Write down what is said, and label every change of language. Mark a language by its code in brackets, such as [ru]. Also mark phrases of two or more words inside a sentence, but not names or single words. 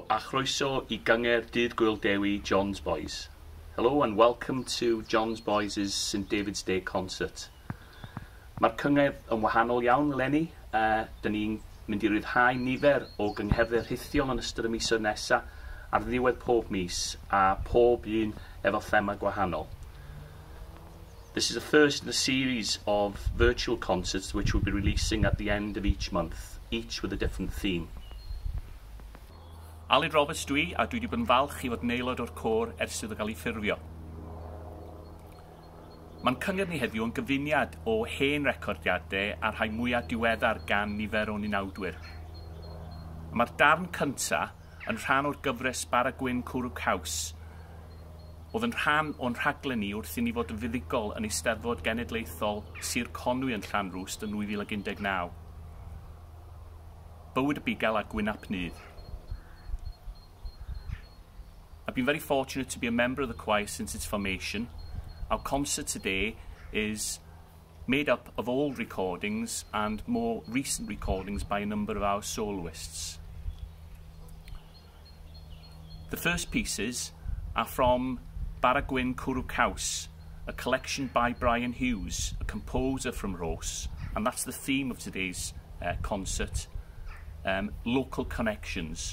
[cy] Croeso I Cyngerdd Gŵyl Dewi, John's Boys. [en] Hello and welcome to John's Boys' St David's Day concert. [cy] Mae'r cyngerdd yn wahanol iawn eleni. Dyn ni'n mynd I ryddhau nifer o gyngherddau rhithiol yn ystod y misoedd nesaf ar ddiwedd pob mis a pob un efo thema gwahanol. [en] This is the first in a series of virtual concerts which we'll be releasing at the end of each month, each with a different theme. [cy] Aled Roberts dwi, a dwi wedi bod yn falch I fod yn aelod o'r côr ers iddo gael ei ffurfio. Mae'n cyngerdd ni heddiw yn gyfuniad o hen recordiadau a'r rhai mwyaf diweddar gan nifer o ninawdwyr. Mae'r darn cyntaf yn rhan o'r gyfres Gwyn Cwrw Caws, oedd yn rhan o'n rhaglen ni wrth I ni fod yn fuddigol yn Eisteddfod Genedlaethol Sir Conwy yn Llanrwst yn 2019. Bywyd y bugel a gwyn apnydd. [en] I've been very fortunate to be a member of the choir since its formation. Our concert today is made up of old recordings and more recent recordings by a number of our soloists. The first pieces are from Gwyn Cwrw Caws, a collection by Brian Hughes, a composer from Rhos, and that's the theme of today's concert, local connections.